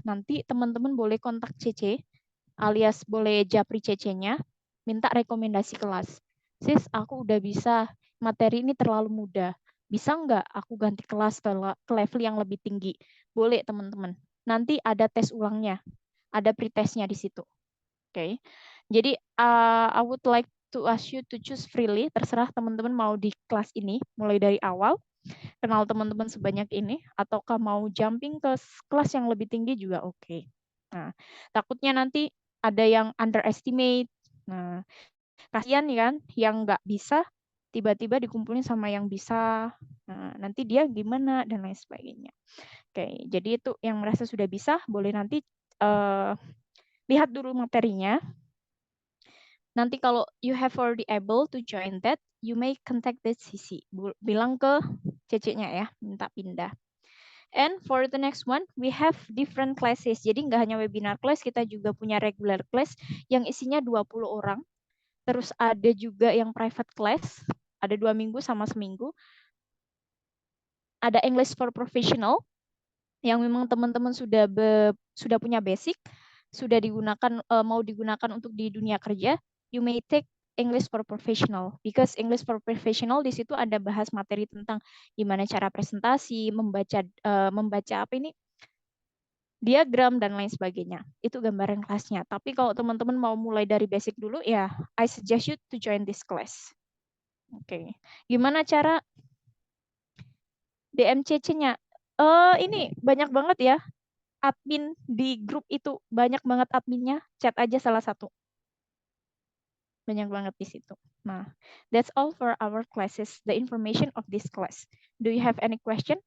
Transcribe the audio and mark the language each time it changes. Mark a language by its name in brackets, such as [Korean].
[Indonesian] Nanti teman-teman boleh kontak CC, alias boleh japri CC-nya, minta rekomendasi kelas. Sis, aku udah bisa, materi ini terlalu mudah. Bisa nggak aku ganti kelas ke level yang lebih tinggi? Boleh teman-teman. Nanti ada tes ulangnya, ada pretestnya di situ. [English] Oke, [Indonesian] jadi [English] I would like to ask you to choose freely. [Indonesian] Terserah teman-teman mau di kelas ini, mulai dari awal, kenal teman-teman sebanyak ini, ataukah mau jumping ke kelas yang lebih tinggi juga oke. Nah, takutnya nanti ada yang underestimate. Nah, kasihan kan yang nggak bisa tiba-tiba dikumpulin sama yang bisa. Nah, nanti dia gimana dan lain sebagainya. Oke, jadi itu yang merasa sudah bisa boleh nanti lihat dulu materinya. Nanti kalau [English] you have already able to join that, you may contact the CC. [Indonesian] Bilang ke CC-nya ya, minta pindah. [English] And for the next one, we have different classes. [Indonesian] Jadi nggak hanya webinar class, kita juga punya regular class yang isinya 20 orang. Terus ada juga yang private class, ada 2 minggu sama seminggu. Ada English for Professional, yang memang teman-teman sudah punya basic, sudah digunakan, mau digunakan untuk di dunia kerja. [English] You may take English for Professional, [Indonesian] because English for Professional di situ ada bahas materi tentang gimana cara presentasi, membaca apa ini, diagram dan lain sebagainya. Itu gambaran kelasnya. Tapi kalau teman-teman mau mulai dari basic dulu ya, [English] I suggest you to join this class. [Indonesian] Oke. Gimana cara DMCC-nya? Ini banyak banget ya. Admin di grup itu banyak banget adminnya. Chat aja salah satu. Banyak banget di situ. [English] Nah, that's all for our classes, the information of this class. Do you have any question?